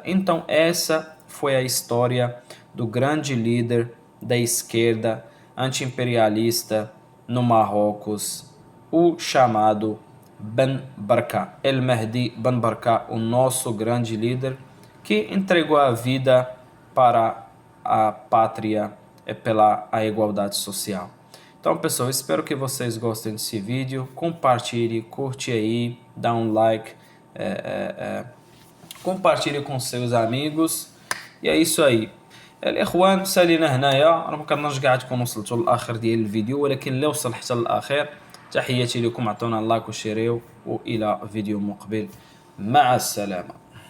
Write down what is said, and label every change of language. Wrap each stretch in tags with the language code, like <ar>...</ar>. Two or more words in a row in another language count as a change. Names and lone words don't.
<pt>Então essa foi a história do grande líder da esquerda anti-imperialista no Marrocos, o chamado Ben Barka, El Mehdi Ben Barka, o nosso grande líder que entregou a vida para a pátria pela a igualdade social. Então, pessoal, espero que vocês gostem desse vídeo. Compartilhe, curte aí, dá um like, compartilhe com seus amigos. E é isso aí.</pt> <ar>الاخوان سالينا هنايا راه ما كنظنش كاع تكونوا وصلتوا للاخر ديال الفيديو، ولكن لو وصل حتى للاخر تحياتي لكم، اعطونا لايك وشيريو، والى فيديو مقبل. مع السلامه.</ar>